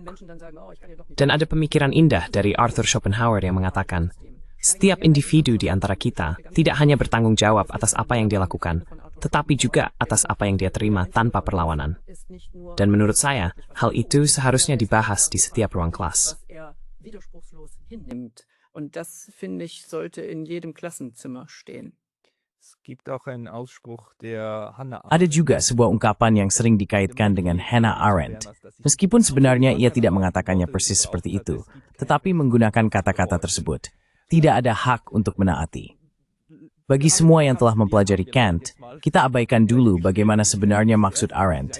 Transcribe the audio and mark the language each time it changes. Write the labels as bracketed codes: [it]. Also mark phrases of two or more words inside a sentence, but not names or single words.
[id] Dan ada pemikiran indah dari Arthur Schopenhauer yang mengatakan, setiap individu di antara kita tidak hanya bertanggung jawab atas apa yang dia lakukan, tetapi juga atas apa yang dia terima tanpa perlawanan. Dan menurut saya, hal itu seharusnya dibahas di setiap ruang kelas. [de] Und das, finde ich, sollte in jedem Klassenzimmer stehen. [id] Ada juga sebuah ungkapan yang sering dikaitkan dengan Hannah Arendt. Meskipun sebenarnya ia tidak mengatakannya persis seperti itu, tetapi menggunakan kata-kata tersebut. Tidak ada hak untuk menaati. Bagi semua yang telah mempelajari Kant, kita abaikan dulu bagaimana sebenarnya maksud Arendt.